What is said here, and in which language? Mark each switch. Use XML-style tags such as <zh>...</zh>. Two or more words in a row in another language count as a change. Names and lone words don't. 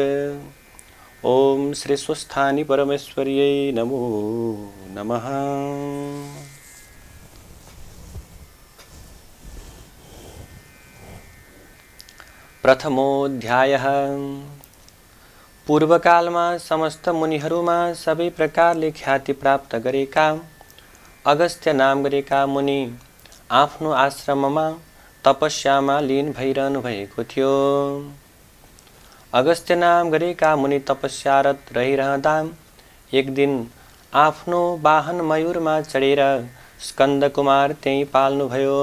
<sa>ओम श्री स्वस्थानी परमेश्वर्यै नमो नमः। प्रथमोऽध्यायः।</sa> <ne>पूर्वकालमा समस्त मुनिहरूमा सबै प्रकारले ख्याति प्राप्त गरेका अगस्त्य नाम गरेका मुनि आफ्नो आश्रममा तपस्यामा लीन भइरहनु भएको थियो। अगस्त्य नाम गरेका मुनि तपस्यारत रहिरहँदा एक दिन आफ्नो वाहन मयूरमा चढेर स्कन्द कुमार त्यही पाल्नुभयो।</ne>